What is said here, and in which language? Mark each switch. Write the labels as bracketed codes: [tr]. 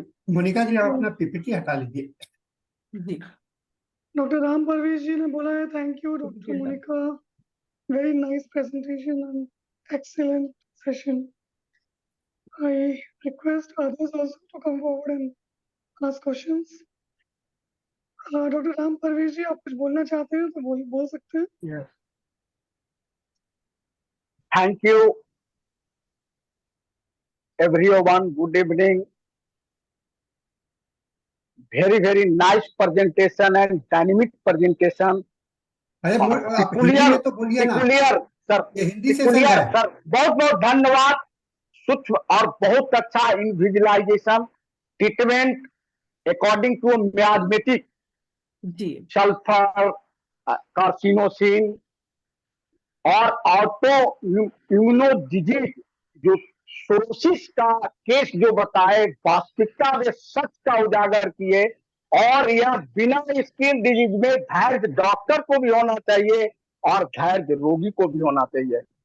[hi] मोनिका जी आप अपना पीपीटी हटा लीजिए। जी, डॉक्टर राम परवेश जी ने बोला है [en] Thank you doctor Monica, very nice presentation and excellent session. I request others also to come forward and ask questions. [hi] Doctor Ram Parvesh जी आप कुछ बोलना चाहते हैं तो बोल सकते हैं। [en] Thank you, everyone. Good evening. Very nice presentation and dynamic presentation. [hi] अरे आप हिंदी में तो बोलिए ना, सर, ये हिंदी सेशन है। सर बहुत धन्यवाद। सूक्ष्म और बहुत अच्छा इनविजुअलाइजेशन treatment [en] according to miasmatic, [hi] ji sulfur, carcinosin और ऑटो इम्यूनो डिजीज जो सोरोसिस का केस जो बताए, वास्तविकता में सच का उजागर किए। और यह बिना स्किन डिजीज में धैर्य डॉक्टर को भी होना चाहिए और धैर्य रोगी को भी होना चाहिए।